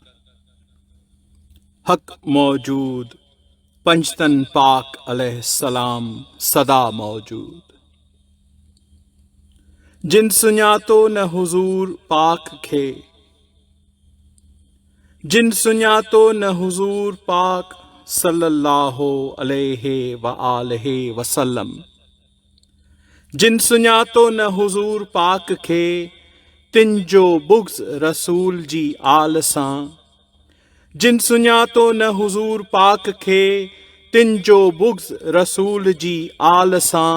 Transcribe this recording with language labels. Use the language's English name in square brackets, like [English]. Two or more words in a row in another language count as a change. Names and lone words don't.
[Sindhi] हक मौजूद, पंजतन पाक अलैहिस्सलाम सदा मौजूद। जिन सुञातो न हुजूर पाक खे, जिन सुञातो न हुजूर पाक [Arabic] صلى الله عليه وآله وسلم. [Sindhi] जिन सुञातो न हुजूर पाक खे, तिन जो बुग़्ज़ रसूल जी आल सां। जिन सुञातो न हुजूर पाक खे, तिन जो बुग़्ज़ रसूल जी आल सां।